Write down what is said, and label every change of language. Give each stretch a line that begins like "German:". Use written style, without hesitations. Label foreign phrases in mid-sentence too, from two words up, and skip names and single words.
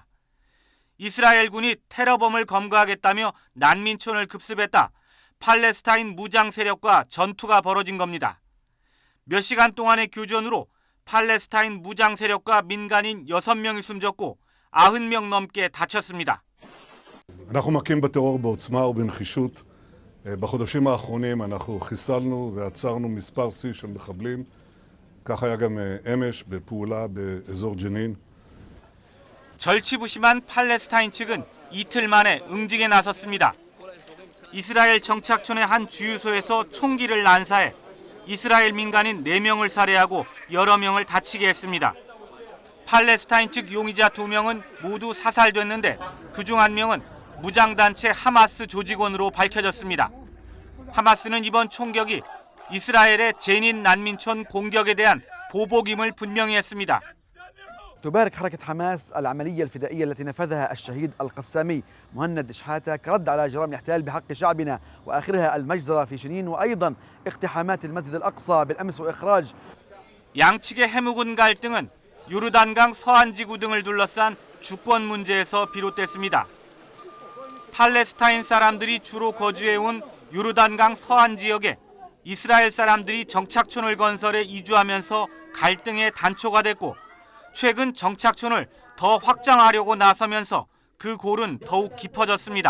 Korean: 이스라엘군이 테러범을 검거하겠다며 난민촌을 급습했다. 팔레스타인 무장 세력과 전투가 벌어진 겁니다. 몇 시간 동안의 교전으로 팔레스타인 무장 세력과 민간인 6명이 숨졌고 90명 넘게 다쳤습니다.
Hebrew: אנחנו מכים בטרור בעוצמה ובנחישות. בחודשים האחרונים אנחנו חיסלנו ועצרנו מספר שיא של מחבלים. כך היה גם אמש בפעולה באזור ג'נין.
Korean: 절치부심한 팔레스타인 측은 이틀 만에 응징에 나섰습니다. 이스라엘 정착촌의 한 주유소에서 총기를 난사해 이스라엘 민간인 4명을 살해하고 여러 명을 다치게 했습니다. 팔레스타인 측 용의자 2명은 모두 사살됐는데 그중 1명은 무장단체 하마스 조직원으로 밝혀졌습니다. 하마스는 이번 총격이 이스라엘의 제닌 난민촌 공격에 대한 보복임을 분명히 했습니다.
Arabic: تبارك حركة حماس العملية الفدائية التي نفذها الشهيد القسامي مهند شحاتة كرد على جرائم الاحتلال بحق شعبنا وآخرها المجزرة في شنين وأيضا اقتحامات المسجد الأقصى بالأمس وإخراج.
Korean: 양측의 해묵은 갈등은 요르단강 서안지구 등을 둘러싼 주권 문제에서 비롯됐습니다. 팔레스타인 사람들이 주로 거주해온 요르단강 서안 지역에 이스라엘 사람들이 정착촌을 건설해 이주하면서 갈등의 단초가 됐고 최근 정착촌을 더 확장하려고 나서면서 그 골은 더욱 깊어졌습니다.